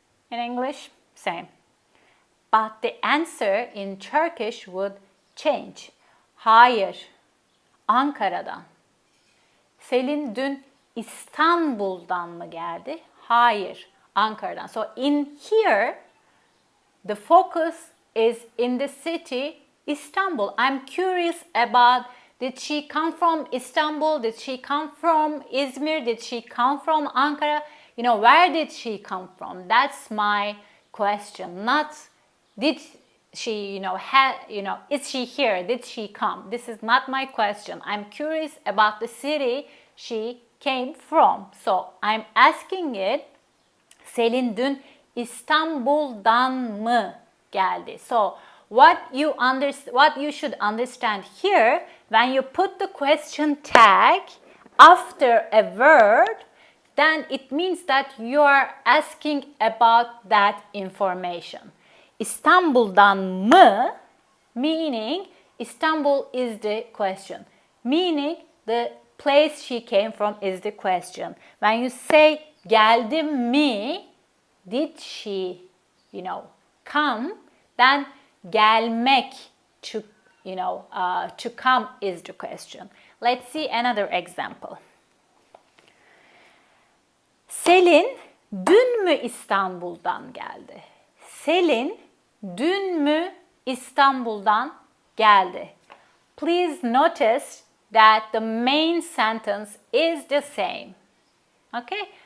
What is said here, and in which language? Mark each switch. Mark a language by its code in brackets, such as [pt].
[en] In English, same. But the answer in Turkish would change. [tr] Hayır, Ankara'dan. Selin dün İstanbul'dan mı geldi? Hayır, Ankara'dan. [en] So in here, the focus is in the city Istanbul. I'm curious about, did she come from Istanbul? Did she come from Izmir? Did she come from Ankara? Where did she come from? That's my question. Not did she, is she here? Did she come? This is not my question. I'm curious about the city she came from. So I'm asking it, [tr] Selin dün İstanbul'dan mı geldi? [en] So what you should understand here, when you put the question tag after a word, then it means that you are asking about that information. [tr] İstanbul'dan mı, [en] meaning Istanbul is the question. Meaning the place she came from is the question. When you say [tr] geldi mi, [en] did she, come, then gelmek, to come is the question. Let's see another example. [tr] Selin dün mü İstanbul'dan geldi? Selin dün mü İstanbul'dan geldi? [en] Please notice that the main sentence is the same. Okay?